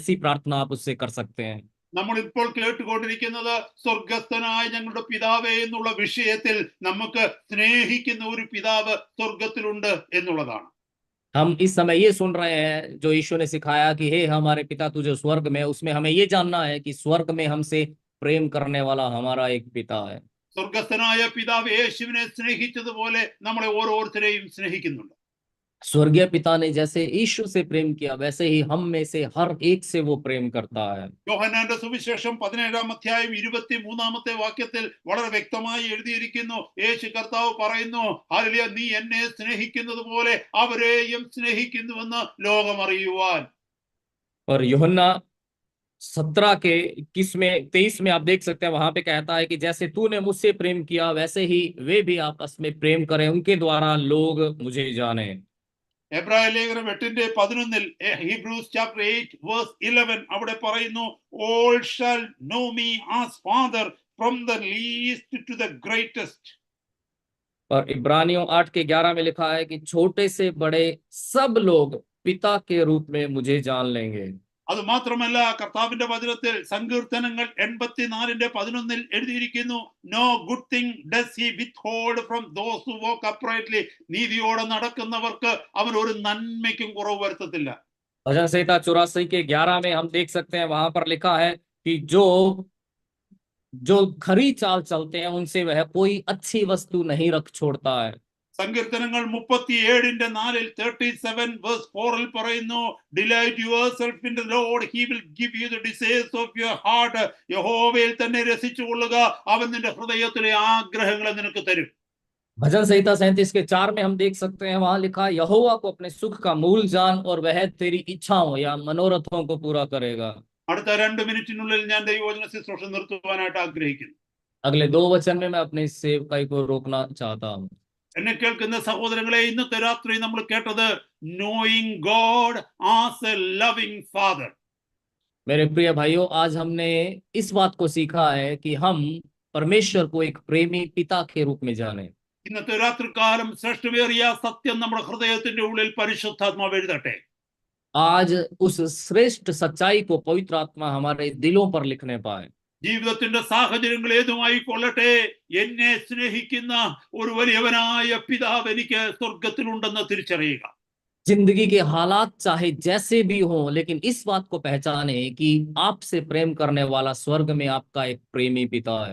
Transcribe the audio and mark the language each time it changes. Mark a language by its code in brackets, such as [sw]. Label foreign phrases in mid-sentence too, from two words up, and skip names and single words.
[hi] ऐसी प्रार्थना आप उससे कर सकते हैं। [ml] നമ്മൾ ഇപ്പോൾ കേട്ടുകൊണ്ടിരിക്കുന്നത് സ്വർഗസ്ഥനായ ഞങ്ങളുടെ പിതാവേ എന്നുള്ള വിഷയത്തിൽ നമുക്ക് സ്നേഹിക്കുന്ന ഒരു പിതാവ് സ്വർഗത്തിലുണ്ട് എന്നുള്ളതാണ്. [hi] हम इस समय ये सुन रहे हैं जो ईश्वर ने सिखाया कि हे हमारे पिता तू जो स्वर्ग में है, उसमें हमें ये जानना है कि स्वर्ग में हमसे प्रेम करने वाला हमारा एक पिता है। [ml] സ്വർഗസ്ഥനായ പിതാവ് യേശുവിനെ സ്നേഹിച്ചതുപോലെ നമ്മളെ ഓരോരുത്തരെയും സ്നേഹിക്കുന്നുണ്ട്. [hi] स्वर्गीय पिता ने जैसे ईश्वर से प्रेम किया, वैसे ही हम में से हर एक से वो प्रेम करता है। [ml] യോഹന്നാന്റെ സുവിശേഷം 17-ാം അധ്യായം 23-ാമത്തെ വാക്യത്തിൽ വളരെ വ്യക്തമായി എഴുതിയിരിക്കുന്നു. യേശു കർത്താവ് പറയുന്നു, ഹല്ലേലൂയ, നീ എന്നെ സ്നേഹിക്കുന്നത് പോലെ അവരെയും സ്നേഹിക്കുന്നുവെന്ന് ലോകം അറിയുവാൻ. [hi] और यूहन्ना 17 के 21 में 23 में आप देख सकते हैं, वहां पे कहता है कि जैसे तूने मुझसे प्रेम किया, वैसे ही वे भी आपस में प्रेम करें, उनके द्वारा लोग मुझे जाने। [ml] എബ്രായ ലേഖനം 8:11 [en] Hebrews chapter [ml] 8:11 അവിടെ പറയുന്നു, [en] all shall know me as father from the least to the greatest. [hi] और इब्रानियों 8 के 11 में लिखा है कि छोटे से बड़े सब लोग पिता के रूप में मुझे जान लेंगे। [ml] അത് മാത്രമല്ല, കർത്താവിന്റെ വചനത്തിൽ സങ്കീർത്തനങ്ങൾ 84:11 എഴുതിയിരിക്കുന്നു, [en] No good thing does he withhold from those who walk uprightly. [ml] നീതിയോടെ നടക്കുന്നവർക്ക് അവൻ ഒരു നന്മയ്ക്കും കുറവ് വരുത്തത്തില്ല. [hi] भजन संहिता 84 के 11 में हम देख सकते हैं, वहां पर लिखा है कि जो खरी चाल चलते हैं उनसे वह कोई अच्छी वस्तु नहीं रख छोड़ता है। [ml] സങ്കീർത്തനങ്ങൾ 37:4 37:4 പറയുന്നു, [en] Delight yourself in the Lord, he will give you the desires of your heart. [ml] യഹോവയിൽ തന്നെ രസിച്ചുകൊള്ളുക, അവൻ നിന്റെ ഹൃദയത്തിലെ ആഗ്രഹങ്ങളെ നിനക്ക് തരും. [hi] भजन संहिता 37 के 4 में हम देख सकते हैं, वहां लिखा है, यहोवा को अपने सुख का मूल जान और वह तेरी इच्छाओं या मनोरथों को पूरा करेगा। [ml] അടുത്ത 2 മിനിറ്റിനുള്ളിൽ ഞാൻ ദൈവവചന ശുശ്രൂഷ നിർത്തുവാനായിട്ട് ആഗ്രഹിക്കുന്നു. [hi] अगले 2 वचन में मैं अपने सेवकाई को रोकना चाहता हूँ। [ml] എന്നെ കേൾക്കുന്ന സഹോദരങ്ങളെ, ഇന്നത്തെ രാത്രി നമ്മൾ കേട്ടത് [en] knowing God as a loving father. [hi] मेरे प्रिय भाइयों, आज हमने इस बात को सीखा है कि हम परमेश्वर को एक प्रेमी पिता के रूप में जाने। [ml] ഇന്നത്തെ രാത്രികാലം ശ്രേഷ്ഠമേറിയ സത്യം നമ്മുടെ ഹൃദയത്തിന്റെ ഉള്ളിൽ പരിശുദ്ധാത്മാവ് എഴുതട്ടെ. [hi] आज उस श्रेष्ठ सच्चाई को पवित्र आत्मा हमारे दिलों पर लिखने पाए। [ml] ജീവിതത്തിന്റെ സാഹചര്യങ്ങൾ ഏതുമായി കൊള്ളട്ടെ, എന്നെ സ്നേഹിക്കുന്ന ഒരു വലിയവനായ പിതാവ് എനിക്ക് സ്വർഗത്തിലുണ്ടെന്ന് തിരിച്ചറിയുക. [hi] जिंदगी के हालात चाहे जैसे भी हों, लेकिन इस बात को पहचाने कि आपसे प्रेम करने वाला स्वर्ग में आपका एक प्रेमी पिता है।